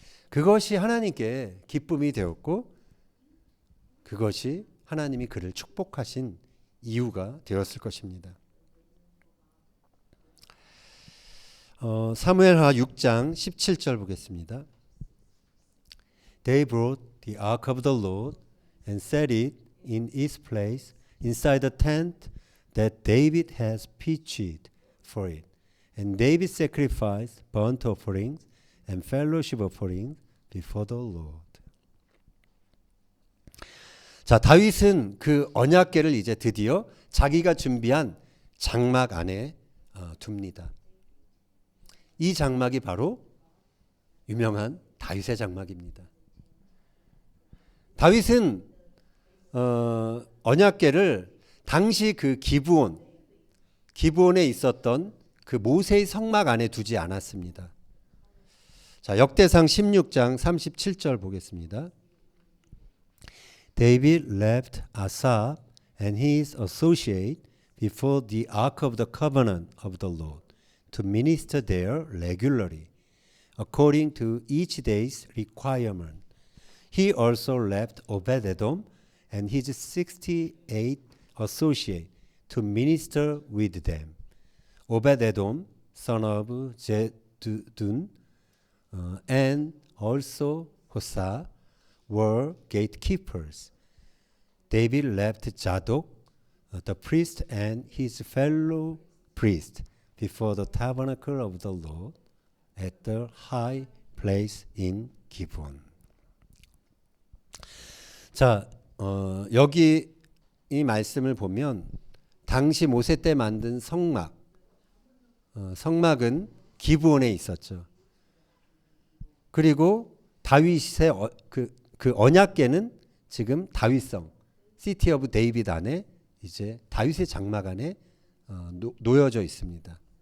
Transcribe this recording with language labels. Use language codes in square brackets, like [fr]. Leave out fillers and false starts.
[ko] 그것이 하나님께 기쁨이 되었고 그것이 하나님이 그를 축복하신 이유가 되었을 것입니다. 사무엘하 6장 17절 보겠습니다. [en] They brought the ark of the Lord and set it in its place inside the tent that David has pitched for it. And David sacrificed burnt offerings and fellowship offerings before the Lord. [ko] 자, 다윗은 그 언약궤를 이제 드디어 자기가 준비한 장막 안에 둡니다. 이 장막이 바로 유명한 다윗의 장막입니다. 다윗은 언약궤를 당시 그 기브온에 있었던 그 모세의 성막 안에 두지 않았습니다. 자, 역대상 16장 37절 보겠습니다. [en] David left Asaph and his associate before the ark of the covenant of the Lord to minister there regularly, according to each day's requirement. He also left Obed-Edom and his 68 associates to minister with them. Obed-Edom, son of Jedutun, and also Hosa were gatekeepers. David left Zadok, the priest, and his fellow priest before the tabernacle of the Lord at the high place in Gibeon. [ko] 자, 여기 이 말씀을 보면 당시 모세 때 만든 성막, 성막은 기브온에 있었죠. 그리고 다윗의 그 언약궤는 지금 다윗성, 시티 오브 데이비드 안에 이제 다윗의 장막 안에 놓여져 있습니다.